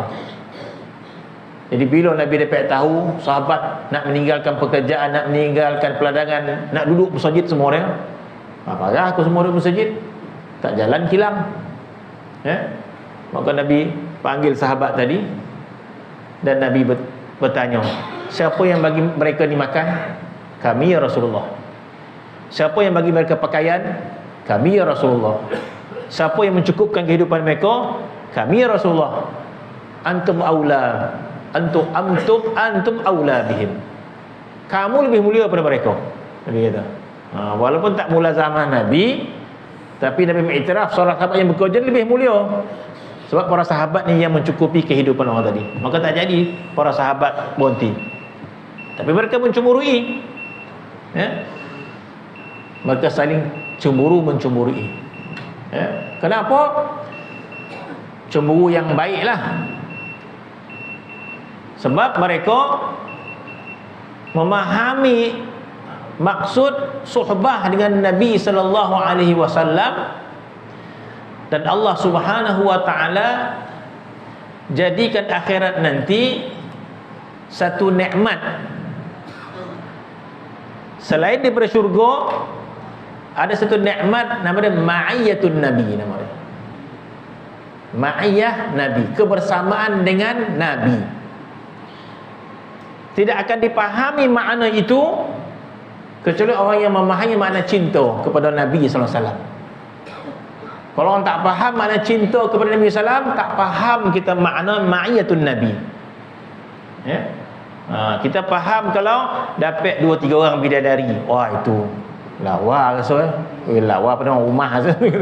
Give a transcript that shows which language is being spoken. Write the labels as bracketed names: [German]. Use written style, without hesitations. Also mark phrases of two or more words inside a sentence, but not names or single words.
[Malay] Jadi bila Nabi dapat tahu sahabat nak meninggalkan pekerjaan, nak meninggalkan peladangan, nak duduk bersujud semua dia, apa aku semua duduk bersujud, tak jalan kilang. Maka Nabi panggil sahabat tadi, dan Nabi bertanya, siapa yang bagi mereka ni makan? Kami ya Rasulullah. Siapa yang bagi mereka pakaian? Kami ya Rasulullah. Siapa yang mencukupkan kehidupan mereka? Kami ya Rasulullah. [Arabic] Antum aula, antum aula bihim. [Malay] Kamu lebih mulia daripada mereka. Nabi kata. Walaupun tak mulazamah Nabi, Tapi Nabi mengiktiraf seorang sahabat yang berkorban lebih mulia. Sebab para sahabat ni yang mencukupi kehidupan orang tadi. Maka tak jadi para sahabat berhenti. Tapi mereka mencemburui. Ya. Mereka saling mencemburui. Ya. Kenapa? Cemburu yang baiklah. Sebab mereka memahami maksud suhbah dengan Nabi [Arabic] sallallahu alaihi wasallam, [Malay] dan Allah [Arabic] Subhanahu wa taala [Malay] jadikan akhirat nanti satu nikmat. Selain daripada syurga, ada satu nikmat namanya [Arabic] ma'iyatun Nabi, [Malay] namanya [Arabic] ma'iyah Nabi, [Malay] kebersamaan dengan Nabi. Tidak akan dipahami makna itu kecuali orang yang memahami makna cinta kepada Nabi [Arabic] sallallahu alaihi wasallam. [Malay] Kalau orang tak faham makna cinta kepada Nabi SAW, tak faham kita makna [Arabic] ma'iyatun Nabi. [Malay] Ya? Kita faham kalau dapat 2-3 orang bidadari, wah itu lawa rasa lawa pada orang rumah rasa.